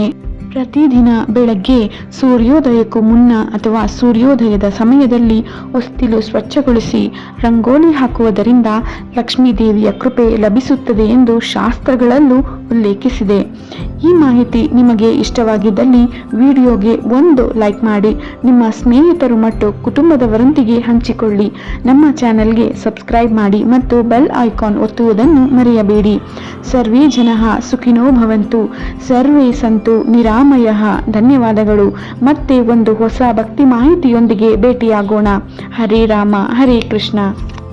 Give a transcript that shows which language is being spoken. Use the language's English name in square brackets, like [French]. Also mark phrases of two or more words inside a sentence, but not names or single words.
[Kannada] ಪ್ರತಿದಿನ ಬೆಳಗ್ಗೆ ಸೂರ್ಯೋದಯಕ್ಕೂ ಮುನ್ನ ಅಥವಾ ಸೂರ್ಯೋದಯದ ಸಮಯದಲ್ಲಿ ಹೊಸ್ತಿಲು ಸ್ವಚ್ಛಗೊಳಿಸಿ ರಂಗೋಲಿ ಹಾಕುವುದರಿಂದ ಲಕ್ಷ್ಮೀ ದೇವಿಯ ಕೃಪೆ ಲಭಿಸುತ್ತದೆ ಎಂದು ಶಾಸ್ತ್ರಗಳಲ್ಲೂ ಉಲ್ಲೇಖಿಸಿದೆ. ಈ ಮಾಹಿತಿ ನಿಮಗೆ ಇಷ್ಟವಾಗಿದ್ದಲ್ಲಿ ವಿಡಿಯೋಗೆ ಒಂದು ಲೈಕ್ ಮಾಡಿ, ನಿಮ್ಮ ಸ್ನೇಹಿತರು ಮತ್ತು ಕುಟುಂಬದವರೊಂದಿಗೆ ಹಂಚಿಕೊಳ್ಳಿ. ನಮ್ಮ ಚಾನೆಲ್ಗೆ ಸಬ್ಸ್ಕ್ರೈಬ್ ಮಾಡಿ ಮತ್ತು [English] bell icon [Kannada] ಒತ್ತುವುದನ್ನು ಮರೆಯಬೇಡಿ. [Sanskrit] ಸರ್ವೇ ಜನಃ ಸುಖಿನೋ ಭವಂತು, ಸರ್ವೇ ಸಂತು ನಿರಾಮಯಃ. [Kannada] ಧನ್ಯವಾದಗಳು. ಮತ್ತೆ ಒಂದು ಹೊಸ ಭಕ್ತಿ ಮಾಹಿತಿಯೊಂದಿಗೆ ಭೇಟಿಯಾಗೋಣ. [Sanskrit] ಹರೇ ರಾಮ ಹರೇ ಕೃಷ್ಣ.